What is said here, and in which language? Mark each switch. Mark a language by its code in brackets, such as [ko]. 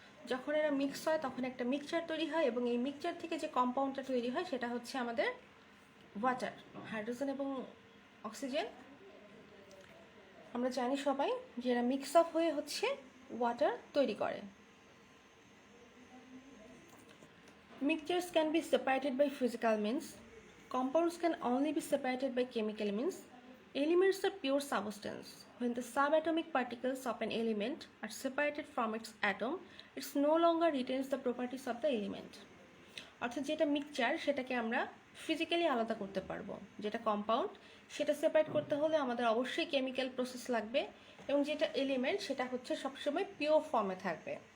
[bn] যখন এরা মিক্স হয় তখন একটা মিক্সচার তৈরি হয়, এবং এই মিক্সচার থেকে যে কম্পাউন্ডটা তৈরি হয় সেটা হচ্ছে আমাদের ওয়াটার। হাইড্রোজেন এবং অক্সিজেন আমরা জানি সবাই যে এরা মিক্স আপ হয়ে হচ্ছে ওয়াটার তৈরি করে। [en] Mixtures can be separated by physical means. Compounds can only be separated by chemical means. Elements are pure substance. When the subatomic particles of an element are separated from its atom, it no longer retains the properties of the element. [bn] অর্থাৎ যেটা mixture সেটাকে আমরা physically আলাদা করতে পারবো, যেটা compound সেটা separate করতে হলে আমাদের অবশ্যই কেমিক্যাল প্রসেস লাগবে, এবং যেটা এলিমেন্ট সেটা হচ্ছে সবসময় পিওর ফর্মে থাকবে।